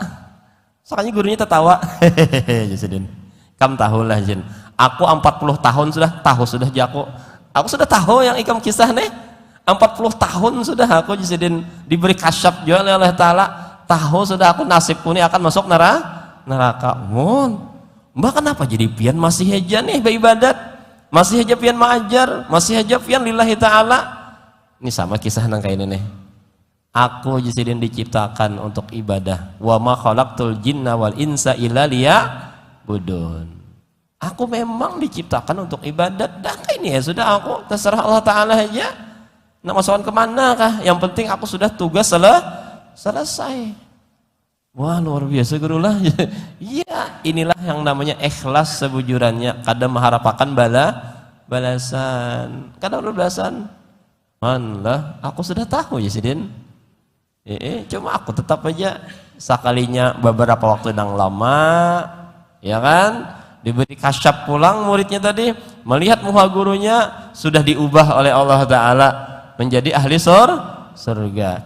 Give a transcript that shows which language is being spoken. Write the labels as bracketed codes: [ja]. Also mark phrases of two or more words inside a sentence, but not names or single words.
[bjn] Sekalinya gurunya tertawa, hehehe, kam tahu lah jin, aku 40 tahun sudah jago, aku sudah tahu yang ikam kisah nih, 40 tahun sudah aku jadi diberi kasyaf juga oleh Allah Ta'ala, tahu sudah aku nasibku ini akan masuk neraka. Mbak kenapa jadi pian masih aja nih beribadat, masih aja pian mengajar, masih aja pian [ar] لله تعالى. [bjn] Ini sama kisah nang kayak ini nih, aku jadi diciptakan untuk ibadah, [ar] وما خلقت الجن والإنس إلا ليعبدون. [bjn] Aku memang diciptakan untuk ibadat, dah ini ya sudah, aku terserah Allah Ta'ala aja nak masukkan kemana kah, yang penting aku sudah tugas selesai. [id] Wah luar biasa guru lah. [bjn] Iya, inilah yang namanya ikhlas sebujurannya, kadang mengharapkan balasan, kadang balasan manlah aku sudah tahu ya sidin, cuma aku tetap aja sekalinya beberapa waktu yang lama, ya kan, diberi kasyaf pulang muridnya tadi, melihat muha gurunya sudah diubah oleh Allah Ta'ala menjadi ahli surga.